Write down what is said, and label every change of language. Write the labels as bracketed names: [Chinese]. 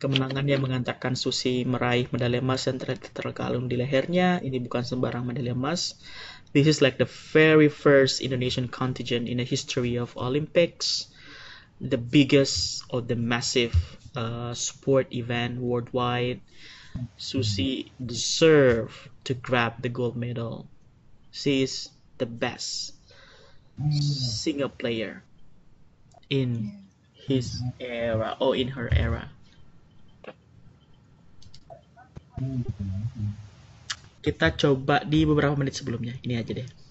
[Indonesian] Kemenangannya mengantarkan Susi meraih medali emas yang terkalung di lehernya. Ini bukan sembarang medali emas. [English] This is like the very first Indonesian contingent in the history of Olympics, the biggest or the massive sport event worldwide. Susi deserve to grab the gold medal. She is the best single player in his era or in her era. [Indonesian] Kita coba di beberapa menit sebelumnya. Ini aja deh.